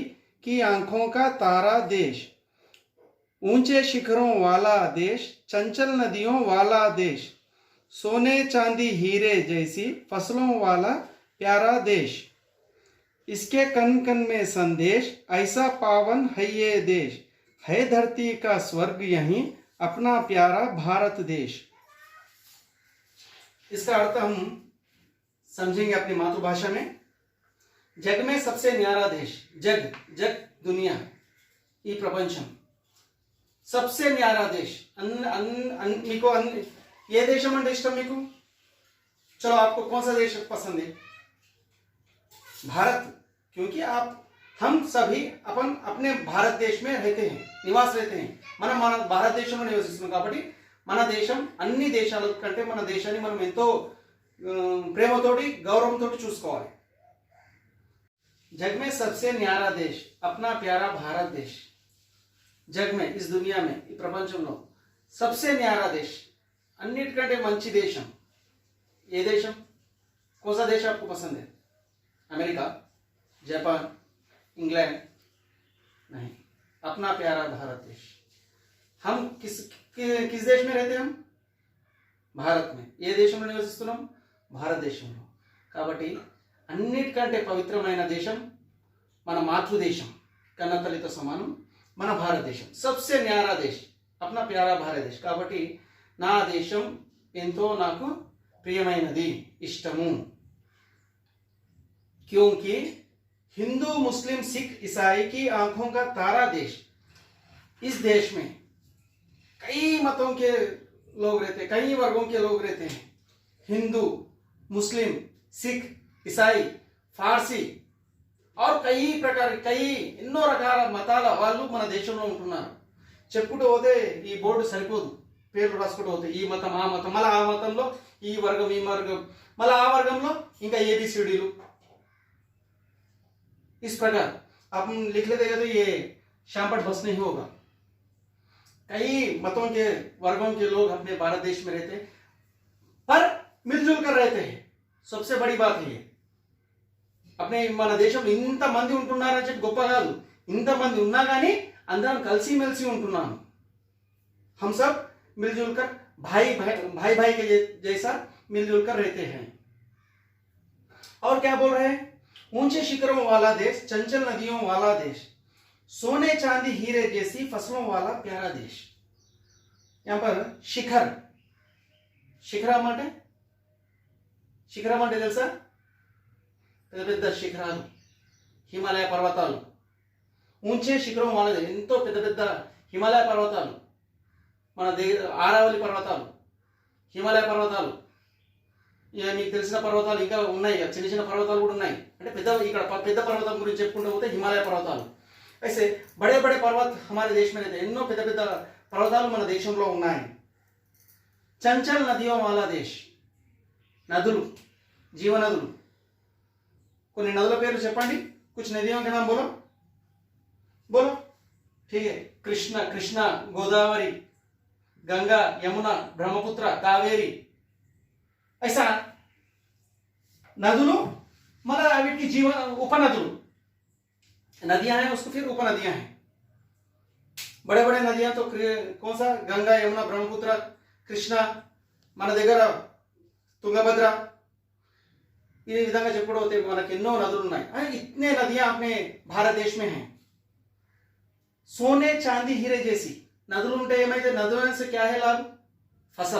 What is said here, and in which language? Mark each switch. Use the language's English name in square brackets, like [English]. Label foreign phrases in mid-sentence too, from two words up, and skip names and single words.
[Hindi] की आंखों का तारा देश, ऊंचे शिखरों वाला देश, चंचल नदियों वाला देश, सोने चांदी हीरे जैसी फसलों वाला प्यारा देश, इसके कन कन में संदेश ऐसा पावन है ये देश, है धरती का स्वर्ग यहीं अपना प्यारा भारत देश। इसका अर्थ हम समझेंगे अपनी मातृभाषा में। जग में सबसे न्यारा देश, जग जग दुनिया [Telugu] ఈ ప్రపంచం, [Hindi] सबसे न्यारा देश [Telugu] మీకు ఏ దేశం అంటే ఇష్టం మీకు? [Hindi] चलो आपको कौन सा देश पसंद है? भारत, क्योंकि हम सभी अपने भारत देश में रहते हैं, निवास रहते हैं। [Telugu] మన భారతదేశంలో నివసిస్తున్నాం కాబట్టి మన దేశం అన్ని దేశాల కంటే మన దేశాన్ని మనం ఎంతో ప్రేమతోటి గౌరవంతోటి చూసుకోవాలి। [Hindi] जग में सबसे न्यारा देश अपना प्यारा भारत देश, जग में इस दुनिया में [Telugu] ఈ ప్రపంచంలో [Hindi] सबसे न्यारा देश [Telugu] అన్నిటికంటే మంచి దేశం ఏ దేశం? [Hindi] कौन सा देश आपको पसंद है? अमेरिका, जापान, इंग्लैंड? नहीं, अपना प्यारा भारत देश। हम किस देश में रहते हैं? हम भारत में। [Telugu] ఏ దేశంలో నివసిస్తున్నాం? భారతదేశంలో। కాబట్టి అన్నిటికంటే పవిత్రమైన దేశం మన మాతృదేశం, కన్నతల్లితో సమానం మన భారతదేశం। [Hindi] सबसे न्यारा देश अपना प्यारा भारत देश [Telugu] కాబట్టి నా దేశం ఎంతో నాకు ప్రియమైనది, ఇష్టము। [Hindi] क्योंकि हिंदू मुस्लिम सिख ईसाई की आंखों का तारा देश, इस देश में कई मतों के लोग रहते हैं, कई वर्गों के लोग रहते हैं। हिंदू, मुस्लिम, सिख, ईसाई, फारसी और कई प्रकार [Telugu] ఎన్నో రకాల మతాల వాళ్ళు మన దేశంలో ఉంటున్నారు। చెప్పుకుంటూ పోతే ఈ బోర్డు సరిపోదు, పేర్లు రాసుకుంటూ పోతే ఈ మతం ఆ మతం, మళ్ళీ ఆ మతంలో ఈ వర్గం ఈ వర్గం, మళ్ళీ ఆ వర్గంలో ఇంకా ఏబిసిడీలు। [Hindi] इस प्रकार आप लिख लेते तो ये शामपट बस नहीं होगा। कई मतों के वर्गों के लोग अपने भारत देश में रहते पर मिलजुल कर रहते हैं। सबसे बड़ी बात है ये। [Telugu] अपने మన దేశంలో ఇంత మంది ఉంటున్నారని చెప్పి గొప్ప కాదు, ఇంత మంది ఉన్నా కానీ అందరం కలిసి మెలిసి ఉంటున్నాం। [Hindi] हम सब मिलजुल कर भाई के जैसा मिलजुल कर रहते हैं। और क्या बोल रहे हैं? ऊंचे शिखरों वाला देश, चंचल नदियों वाला देश, सोने चांदी हीरे जैसी फसलों वाला प्यारा देश। यहाँ पर शिखर, शिखर తెలుసా? [Telugu] పెద్ద పెద్ద శిఖరాలు, హిమాలయ పర్వతాలు। [Hindi] ऊंचे शिखरों वाला देश, [Telugu] ఎంతో పెద్ద పెద్ద హిమాలయ పర్వతాలు, మన ఆరావళి పర్వతాలు, హిమాలయ పర్వతాలు। ఇక మీకు తెలిసిన పర్వతాలు ఇంకా ఉన్నాయి, చిన్న చిన్న పర్వతాలు కూడా ఉన్నాయి। అంటే ఇక్కడ పెద్ద పర్వతం గురించి చెప్పుకుంటూ పోతే హిమాలయ పర్వతాలు। [Hindi] ऐसे बड़े बड़े पर्वत हमारे देश में रहते हैं, [Telugu] ఎన్నో పెద్ద పెద్ద పర్వతాలు మన దేశంలో ఉన్నాయి। [Hindi] चंचल नदियों वाला देश, [Telugu] నదులు, జీవనదులు। కొన్ని నదుల పేర్లు చెప్పండి, [Hindi] कुछ नदियों के नाम बोलो। ठीक है, कृष्णा, गोदावरी, गंगा, यमुना, ब्रह्मपुत्र, कावेरी, ऐसा नदुలు मतलब [Telugu] వీటికి జీవ ఉపనదులు [Hindi] नदियां हैं, उसको फिर उपनदियां हैं। बड़े बड़े नदियां तो कौन सा, गंगा, यमुना, ब्रह्मपुत्र, कृष्णा, [Telugu] మన దగ్గర తుంగభద్ర, ఈ విధంగా చెప్పుకోవడం होते మనకి ఎన్నో నదులు ఉన్నాయి। [Hindi] इतने नदियां अपने भारत देश में हैं। सोने चांदी हीरे जैसी [Telugu] నదులు ఉంటే ఏమైతే, [Hindi] नदियों से क्या है लाभ, फसल।